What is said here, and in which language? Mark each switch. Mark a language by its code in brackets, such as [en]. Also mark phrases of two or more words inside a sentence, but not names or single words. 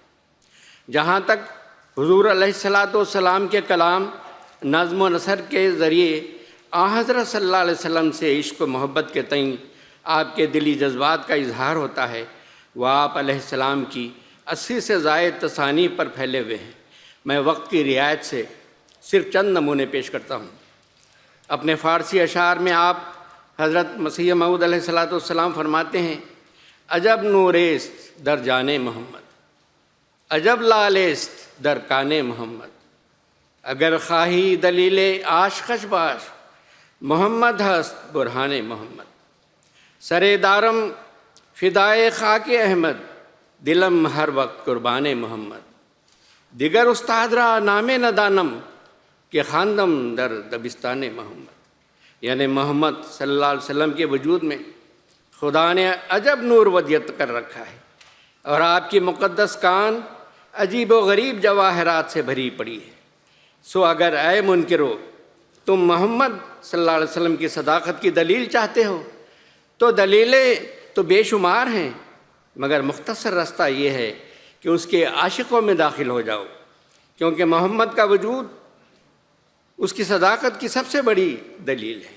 [ur] جہاں تک حضور علیہ السلام کے کلام، نظم و نثر کے ذریعے حضرت صلی اللہ علیہ وسلم سے عشق و محبت کے تئیں آپ کے دلی جذبات کا اظہار ہوتا ہے، وہ آپ علیہ السلام کی 80 سے زائد تصانیف پر پھیلے ہوئے ہیں. میں وقت کی رعایت سے صرف چند نمونے پیش کرتا ہوں. اپنے فارسی اشعار میں آپ حضرت مسیح موعود علیہ السلام فرماتے ہیں، [fa] عجب نوریست در جان محمد، عجب لالست در کان محمد، اگر خواہی دلیل عاشقش باش، محمد ہست برہان محمد. سر دارم فدائے خاک احمد، دلم ہر وقت قربان محمد. دیگر استاد را نام ندانم، کہ خواندم در دبستان محمد، [ur] یعنی محمد صلی اللہ علیہ وسلم کے وجود میں خدا نے عجب نور ودیت کر رکھا ہے، اور آپ کی مقدس کان عجیب و غریب جواہرات سے بھری پڑی ہے۔ سو اگر اے منکرو تم محمد صلی اللہ علیہ وسلم کی صداقت کی دلیل چاہتے ہو تو دلیلیں تو بے شمار ہیں، مگر مختصر راستہ یہ ہے کہ اس کے عاشقوں میں داخل ہو جاؤ، کیونکہ محمد کا وجود اس کی صداقت کی سب سے بڑی دلیل ہے۔